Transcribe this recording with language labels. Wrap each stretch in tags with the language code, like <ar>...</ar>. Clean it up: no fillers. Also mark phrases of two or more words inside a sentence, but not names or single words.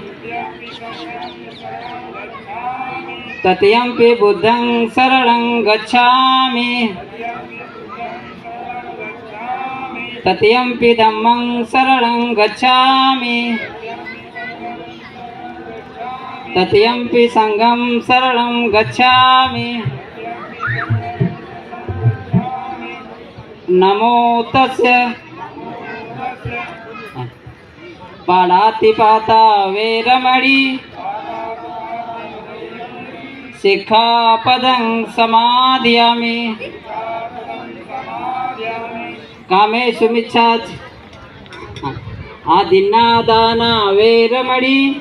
<pi>तृतीयंपि बुद्धं शरणं गच्छामि तृतीयंपि धम्मं शरणं गच्छामि तृतीयंपि संघं शरणं गच्छामि नमो तस्य पाणातिपाता वेरमणि शिक्षापदं समादयामि कामेषु मिच्छाच आदिन्नादाना वेरमणि</pi>